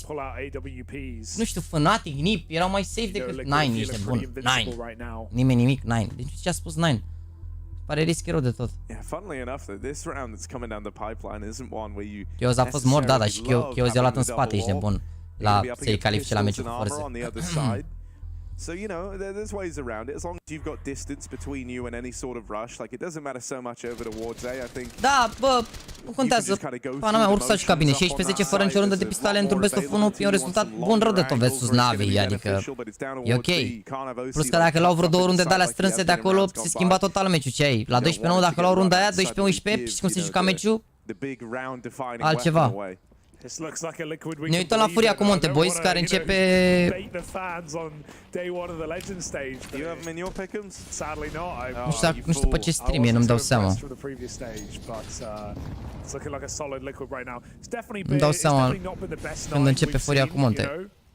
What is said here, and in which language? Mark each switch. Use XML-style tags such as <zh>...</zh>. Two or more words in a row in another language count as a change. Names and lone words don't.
<ro>Nu știu, Fnatic, Nip, erau mai safe decât 9, ești nebun, 9. Nimeni nimic, 9. Deci ce a spus 9? Pare risc rău de tot. Chioz a fost mort, da, dar și Chioz i-a luat în spate, ești nebun. La să-i califice la meciul cu forțe.</ro> <en>So, you know, there's ways around it. As long as you've got distance between you and any sort of rush, like it doesn't matter so much over towards A, I think.</en> <ro>Da, bă, nu contează. Pana mea, oricum s-a jucat bine. 16 fără nicio rundă de pistoale într-un</ro> <en>best of 1</en> <ro>e un rezultat bun rău de tot versus Navi, adică e ok. Plus că dacă luau vreo 2 runde de alea strânse de acolo, se schimba total meciul. Ce ai? La 12-9, dacă luau runda aia, 12-11, și cum se juca meciul? Altceva. Ne uităm la Furia cu Monte Boys, care începe... Nu știu pe ce stream e, nu-mi dau seama. Nu-mi dau seama când începe Furia cu Monte.</ro>